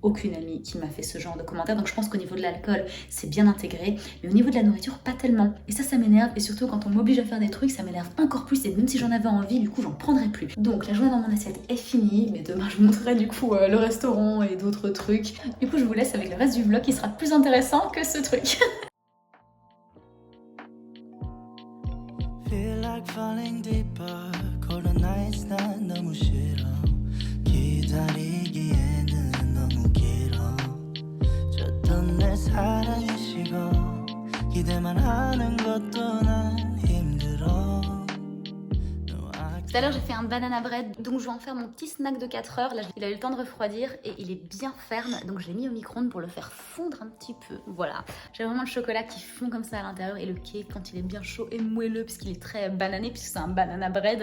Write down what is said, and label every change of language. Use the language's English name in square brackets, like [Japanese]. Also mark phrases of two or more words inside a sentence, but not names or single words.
[French] aucune amie qui m'a fait ce genre de commentaire, donc je pense qu'au niveau de l'alcool, c'est bien intégré, mais au niveau de la nourriture, pas tellement. Et ça m'énerve, et surtout quand on m'oblige à faire des trucs, ça m'énerve encore plus, et même si j'en avais envie, du coup, j'en prendrais plus. Donc la journée dans mon assiette est finie, mais demain, je vous montrerai du coup le restaurant et d'autres trucs. Du coup, je vous laisse avec le reste du vlog qui sera plus intéressant que ce truc. [English] Feel like falling deeper. Cold nights [Korean] 난 너무 싫어. 기다리기에는 너무 길어. 줬던 내 사랑이 식어. 기대만 하는 것도 난 힘들어. [French] Tout à l'heure j'ai fait un [English] banana bread, [French] donc je vais en faire mon petit snack de 4 heures. Là il a eu le temps de refroidir et il est bien ferme, donc je l'ai mis au micro-ondes pour le faire fondre un petit peu. Voilà, j'ai vraiment le chocolat qui fond comme ça à l'intérieur et le cake quand il est bien chaud et moelleux puisqu'il est très banané puisque c'est un [English] banana bread.